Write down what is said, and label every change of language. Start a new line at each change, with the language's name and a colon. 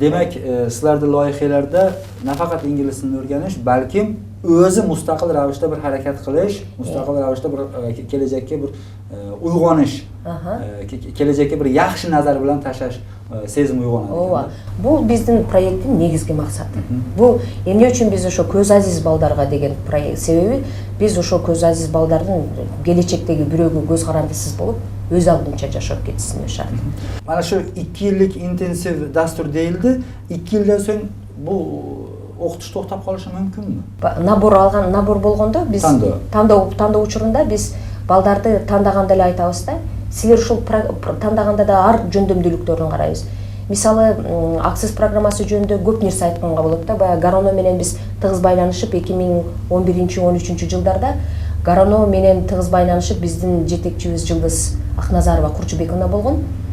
Kyrgyz: Демек, силердин
Uzbek: лоyihalarda nafaqat ingliz tilini o'rganish, balkim o'zi mustaqil ravishda bir harakat qilish, mustaqil ravishda bir kelajakka bir uyg'onish, kelajakka bir yaxshi nazar bilan tashlash sezim uyg'onadi.
Kyrgyz: Ооба. Бул биздин проекттин негизги максаты. Бул эмне үчүн биз ошо көз азиз балдарга деген проект себеби биз ошо көз азиз балдардын келечектеги бирөөгө көз карандысыз болуп өз алдынча жашап кетишине шарт.
Uzbek: Mana shu 2 yillik intensiv dastur deyildi. 2 yildan so'ng bu o'qitish to'xtab qolishi mumkinmi?
Kyrgyz: Набор болгондо биз тандоо учурунда биз балдарды тандаганда эле айтабыз да. Силер ушул тандаганда да ар жөндөмдүүлүктөрүн карайбыз. Мисалы, аксис программасы жөнүндө көп нерсе айтканга болот да. Баягы Гароно менен биз тыгыз байланышып 2011-13 жылдарда Гароно менен тыгыз байланышып биздин жетекчибиз Жылдыз Акназарова Курчубековна болгон.